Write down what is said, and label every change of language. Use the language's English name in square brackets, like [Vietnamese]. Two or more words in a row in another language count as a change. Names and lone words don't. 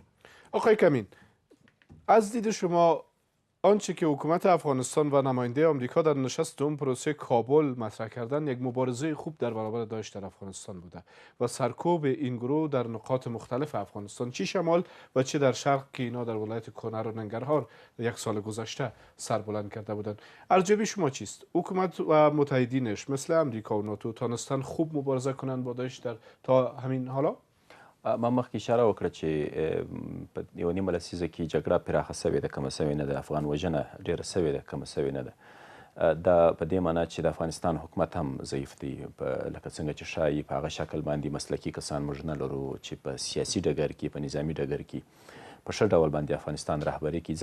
[Persian] آقای کمین، از دید شما آنچه که حکومت افغانستان و نماینده آمریکا در نشست دوم پروسه کابل مطرح کردن یک مبارزه خوب در برابر داعش در افغانستان بوده و سرکوب این گروه در نقاط مختلف افغانستان، چه شمال و چه در شرق که اینا در ولایت کنر و ننگرهار یک سال گذشته سربلند کرده بودند. ارجحی شما چیست؟ حکومت و متحدینش مثل امریکا و ناتو تانستن خوب مبارزه کنند با داعش تا همین حالا؟ [Pashto] ما مخکې اشاره وکړه چې په یوه نیمه لسیزه کې جګړه پراخه سوې ده، کمه سوې نه ده، افغان وژنه ډېره سوې ده، کمه سوې نه ده. دا په دې معنا چې د افغانستان حکومت هم ضعیف دی، لکه څنګه چې ښایي په هغه شکل باندې مسلکي کسان موږ نه لرو چې په سیاسي ډګر کې، په نظامي ډګر کې په ښه ډول باندې افغانستان رهبري کړي.